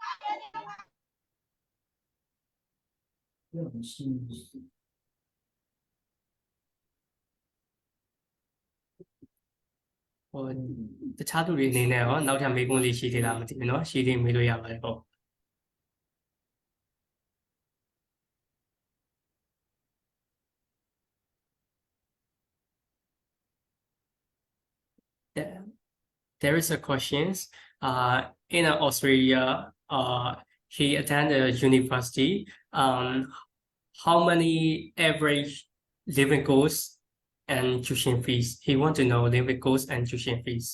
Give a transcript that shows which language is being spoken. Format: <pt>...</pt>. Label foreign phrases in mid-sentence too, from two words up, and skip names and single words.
<my>ပြောမရှိ ဟိုတခြားသူတွေအနေနဲ့ဟောနောက်ထပ်မေးခွန်းလေးရှိသေးလားမသိဘူးเนาะရှိသေးမေးလို့ရပါတယ်ဟုတ်</my> <en>There is a questions in Australia he attended university how many average living costs and tuition fees he want to know living costs and tuition fees</en>